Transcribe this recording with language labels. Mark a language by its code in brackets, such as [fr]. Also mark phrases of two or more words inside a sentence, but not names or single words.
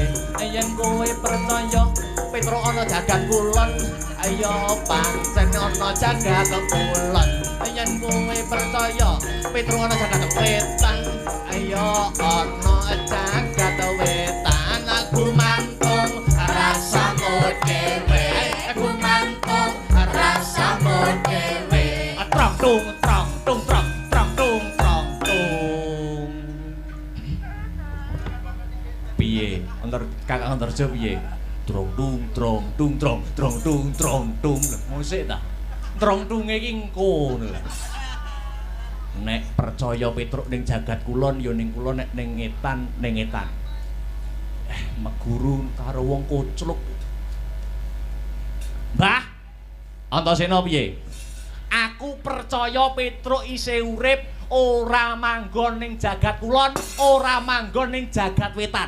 [jv] Yen kowe percaya Petruk ana jagat kulon, ya pancen ana jagat kulon. Yen kowe percaya Petruk ana jagat wetan, ya ana jagat wetan. Gumantung rasamu dhewe, gumantung rasamu dhewe. Trong tung trong tung trong trong tung trong tung. Piye? Kakang Antarja piye? Trong tung trong tung trong trong tung trong tung. Musik ta? Trong tunge iki engko ngono lho. Nek percaya Petruk ning jagat kulon ya ning kula, nek ning ngetan ning ngetan. Meguru karo wong kocluk. Mbah, Antasena piye? Aku percaya Petruk isih urip, ora manggon ning jagat kulon, ora manggon ning jagat wetan.